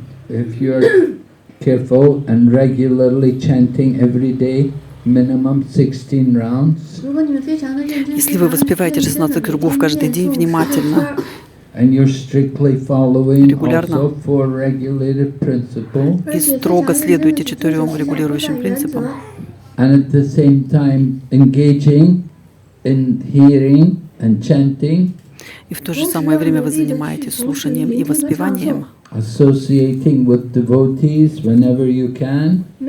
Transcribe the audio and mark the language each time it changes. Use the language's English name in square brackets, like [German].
[English] If you're careful and regularly chanting every day, minimum 16 rounds. [Russian] Если вы воспеваете 16 кругов каждый день внимательно, [English] And you're strictly following [Russian] регулярно [English] also 4 regulated principles. [Russian] и строго следуете 4 регулирующим принципам. [English] And at the same time engaging in hearing and chanting. [Russian] И в то же самое время вы занимаетесь слушанием и воспеванием. [English] Associating with devotees whenever you can.